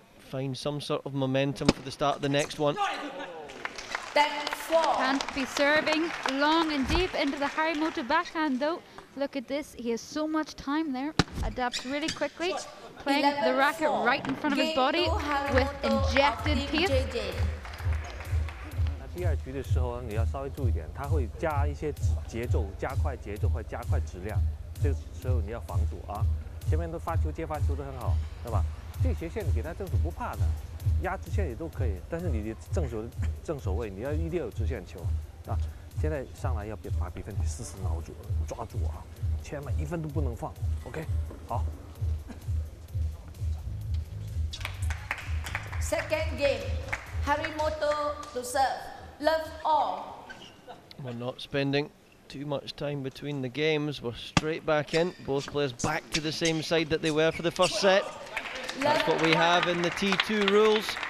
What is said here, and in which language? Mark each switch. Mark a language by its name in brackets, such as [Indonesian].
[English] Find some sort of momentum for the start of the next one. Can't be serving long and deep into the Harimoto backhand though. Look at this, he has so much time there. Adapts really quickly, playing the racket right in front of his body with injected pace. [Chinese] 第二局的时候，你要稍微注意点，它会加一些节奏，加快节奏或加快质量，这个时候你要防住啊。前面的发球接发球都很好，对吧？这个斜线你给他正手不怕的，压直线也都可以，但是你的正手位你要一定要有直线球啊。现在上来要把比分死死挠住，抓住啊，千万1分都不能放。 OK， 好。 [English] Second game, Harimoto to serve. Love all. We're not spending too much time between the games. We're straight back in. Both players back to the same side that they were for the first set. That's what we have in the T2 rules.